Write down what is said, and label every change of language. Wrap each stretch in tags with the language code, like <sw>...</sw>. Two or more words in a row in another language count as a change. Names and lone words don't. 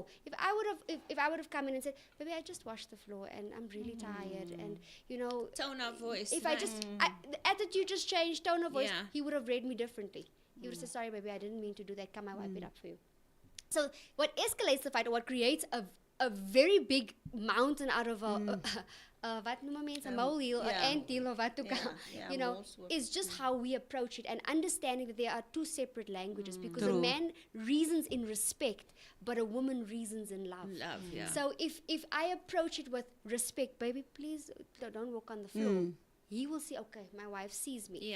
<en>If I would have come in and said, "Baby, I just washed the floor and I'm really tired," and Tone of voice. if I just the attitude just changed, tone of voice, Yeah. he would have read me differently. He would have said, "Sorry, baby, I didn't mean to do that. Come, I wipe it up for you." So what escalates the fight, or what creates a very big mountain out of</en> <af>wat noem mense,</af> <en>a molehill, an anthill, or</en> <af>wat ook al,</af> <en>is just how we approach it, and understanding that there are two separate languages, because a man reasons in respect, but a woman reasons in love. Love, yeah. So if I approach it with respect, baby, please don't walk on the floor. He will see, okay, my wife sees me.</en>